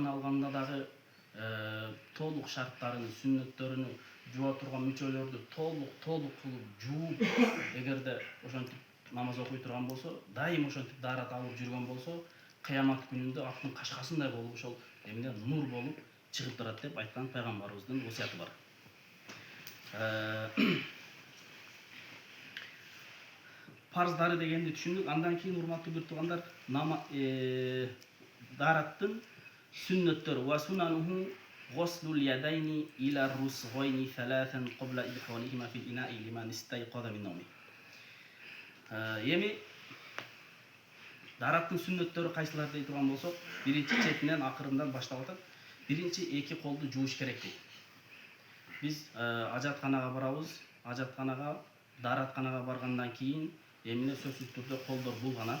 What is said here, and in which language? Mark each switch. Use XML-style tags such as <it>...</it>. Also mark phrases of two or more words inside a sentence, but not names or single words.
<ky>алганда дагы толук шарттарын, сүннөттөрүнү, жуа турган мүчөлөрдү толук кылып жууп, эгерде ошентип намаз окуй турган болсо, дайым ошентип дарат алып жүргөн болсо, кыямат күнүндө аттын кашкасындай болуп, ошол эмне нур болуп чыгып турат деп айткан пайгамбарыбыздын осуяты бар. Парыздары дегенди түшүндүк. Андан кийин урматтуу бир туугандар, дараттын сүннөттөрү</ky> <ar>وسننه غسل اليدين إلى الرسغين ثلاثا قبل إدخالهما في الإناء لمن استيقظ من نومه.</ar> <ky>Эми дараттын сүннөттөрү кайсылар дей турган болсок, биринчи четинен акырындан баштап атат. Биринчи эки колду жууш керек дейт. Биз ажатканага барабыз, ажатканага, даратканага баргандан кийин эмне сөзсүз түрдө колдор булганат.</ky>